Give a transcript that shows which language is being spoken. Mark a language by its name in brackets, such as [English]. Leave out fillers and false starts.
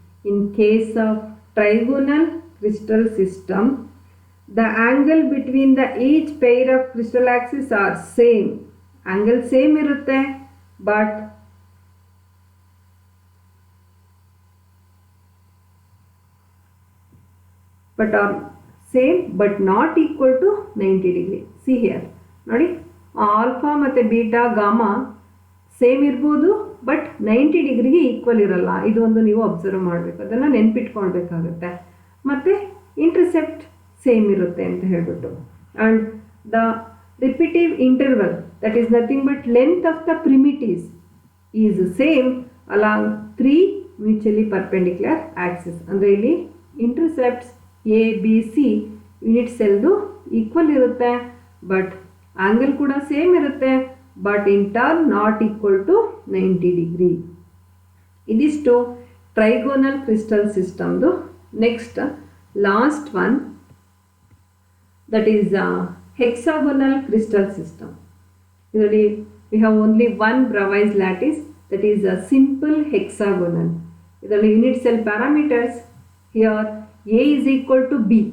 [English] In case of trigonal crystal system, the angle between the each pair of crystal axes are same. Angle same [Kannada] irutte, [English] but are same but not equal to 90 degree. See here, [Kannada] ನೋಡಿ, alpha ಮತ್ತು beta gamma same ಇರ್ಬೋದು, but 90 ಡಿಗ್ರಿಗೆ equal ಇರಲ್ಲ. ಇದು ಒಂದು ನೀವು observe ಮಾಡಬೇಕು, ಅದನ್ನು ನೆನ್ಪಿಟ್ಕೊಳ್ಬೇಕಾಗುತ್ತೆ. ಮತ್ತು ಇಂಟರ್ಸೆಪ್ಟ್ ಸೇಮ್ ಇರುತ್ತೆ ಅಂತ ಹೇಳ್ಬಿಟ್ಟು. [English] And the repetitive interval, that is nothing but length of the primitives is same along 3 mutually perpendicular axis. [Kannada] ಅಂದರೆ ಇಲ್ಲಿ intercepts A B C unit ಸೆಲ್ದು equal ಇರುತ್ತೆ, ಬಟ್ ಆ್ಯಂಗಲ್ ಕೂಡ ಸೇಮ್ ಇರುತ್ತೆ, but [English] In turn not equal to 90 degree. [Kannada] ಇದಿಷ್ಟು trigonal crystal ಸಿಸ್ಟಮ್ದು. [English] Next last one, that is hexagonal crystal system. Usually we have only one Bravais lattice, that is a simple hexagonal. The unit cell parameters here, A is equal to B.